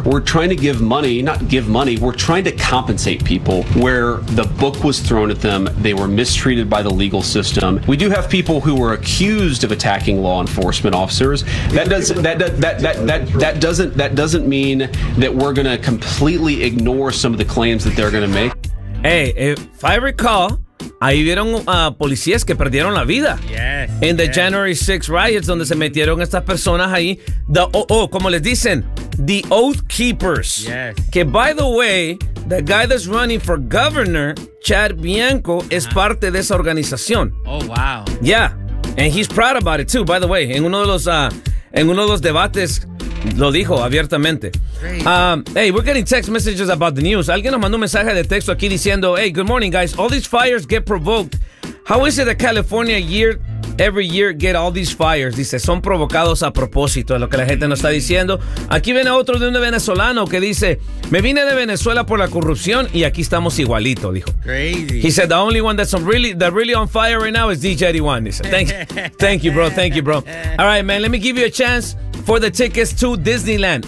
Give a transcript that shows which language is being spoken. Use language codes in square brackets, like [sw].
[en] We're trying to give money, not give money, we're trying to compensate people where the book was thrown at them, they were mistreated by the legal system. We do have people who were accused of attacking law enforcement officers. That doesn't mean that we're going to completely ignore some of the claims that they're going to make. Hey, if I recall, [es] ahí vieron policías que perdieron la vida. [en] Yes. In the January 6th riots, [es] donde se metieron estas personas ahí. Como les dicen, [en] the Oath Keepers. Yes. Que, by the way, the guy that's running for governor, Chad Bianco, [es] es parte de esa organización. [en] Oh, wow. Yeah. And he's proud about it, too, by the way. [es] En uno de los debates lo dijo abiertamente. [en] Hey, we're getting text messages about the news. [es] Alguien nos mandó un mensaje de texto aquí diciendo, [en] hey, good morning, guys. All these fires get provoked. How is it that California every year get all these fires? [es] Dice, son provocados a propósito, es lo que la gente nos está diciendo. Aquí viene otro de un venezolano que dice, me vine de Venezuela por la corrupción y aquí estamos igualito, dijo. [en] Crazy. He said, the only one that's really on fire right now is DJ Eddie. Thank you, bro. All right, man, let me give you a chance for the tickets to Disneyland.